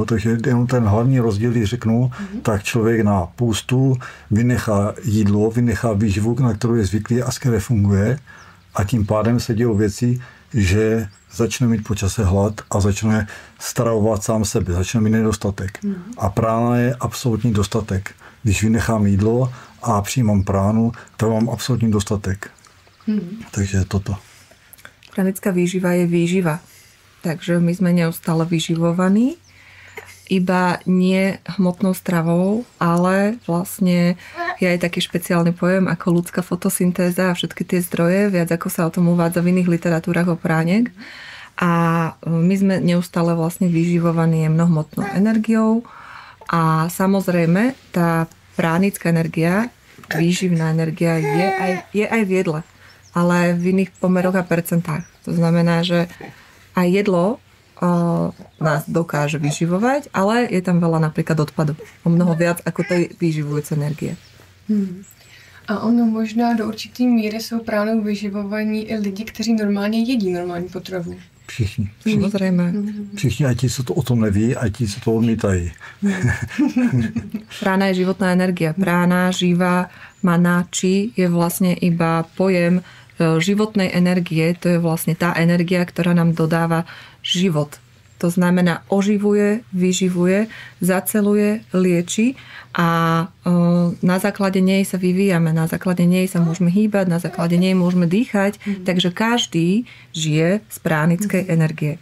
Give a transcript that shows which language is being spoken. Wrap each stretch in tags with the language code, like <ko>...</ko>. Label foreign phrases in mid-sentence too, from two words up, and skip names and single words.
<cs>Takže jenom ten hlavní rozdíl, když řeknu, tak člověk na půstu vynechá jídlo, vynechá výživu, na kterou je zvyklý a s které funguje, a tím pádem se dějí věci, že začne mít po čase hlad a začne stravovat sám sebe, začne mít nedostatek. A prána je absolutní dostatek. Když vynechám jídlo a přijímám pránu, tak mám absolutní dostatek.</cs> <sk>Takže toto. Pranická výživa je výživa. Takže my sme neustále vyživovaní, iba nie hmotnou stravou, ale vlastne je aj taký špeciálny pojem ako ľudská fotosyntéza a všetky tie zdroje, viac ako sa o tom uvádza v iných literatúrach o pránek. A my sme neustále vlastne vyživovaní jemnohmotnou energiou a samozrejme tá pránická energia, výživná energia je aj v jedle, ale v iných pomeroch a percentách. To znamená, že aj jedlo nás dokáže vyživovať, ale je tam veľa napríklad odpadu. O mnoho viac ako tej vyživujúce energie.</sk> <cs>A ono možná do určitý míry jsou pránou vyživovaní i lidi, kteří normálně jedí normální potravu. Všichni.</cs> <sk>Samozrejme.</sk> <cs>Všichni, aj ti, co to o tom neví, aj ti, co to odmítají.</cs> <sk>Prána je životná energia. Prána, živa, mana, či je vlastne iba pojem životnej energie. To je vlastne tá energia, ktorá nám dodáva život. To znamená oživuje, vyživuje, zaceluje, lieči a na základe nej sa vyvíjame, na základe nej sa môžeme hýbať, na základe nej môžeme dýchať, takže každý žije z pránickej energie.</sk>